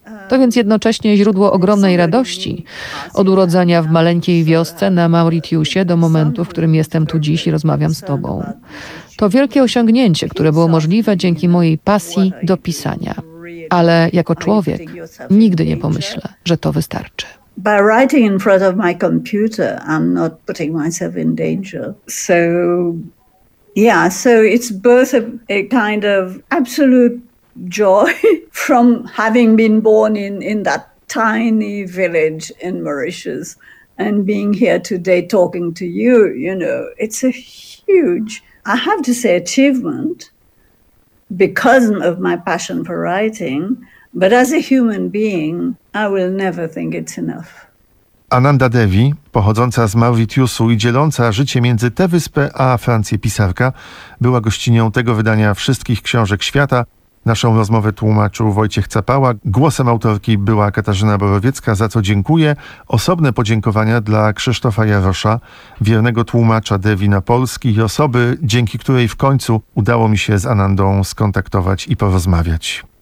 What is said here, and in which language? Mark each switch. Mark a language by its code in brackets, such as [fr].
[pl] To więc jednocześnie źródło ogromnej radości, od urodzenia w maleńkiej wiosce na Mauritiusie do momentu, w którym jestem tu dziś i rozmawiam z tobą. To wielkie osiągnięcie, które było możliwe dzięki mojej pasji do pisania. Ale jako człowiek nigdy nie pomyślę, że to wystarczy. [en] By writing in front of my computer, I'm not putting myself in danger. So, yeah, so it's both a kind of absolute joy from having been born in that tiny village in Mauritius and being here today talking to you. You know, it's a huge, I have to say, achievement. Because of my passion for writing, but as a human being, I will never think it's enough. [pl] Ananda Devi, pochodząca z Mauritiusu i dzieląca życie między tę wyspę a Francję pisarka, była gościnią tego wydania Wszystkich Książek Świata. Naszą rozmowę tłumaczył Wojciech Capała. Głosem autorki była Katarzyna Borowiecka, za co dziękuję. Osobne podziękowania dla Krzysztofa Jarosza, wiernego tłumacza Devi na polski i osoby, dzięki której w końcu udało mi się z Anandą skontaktować i porozmawiać.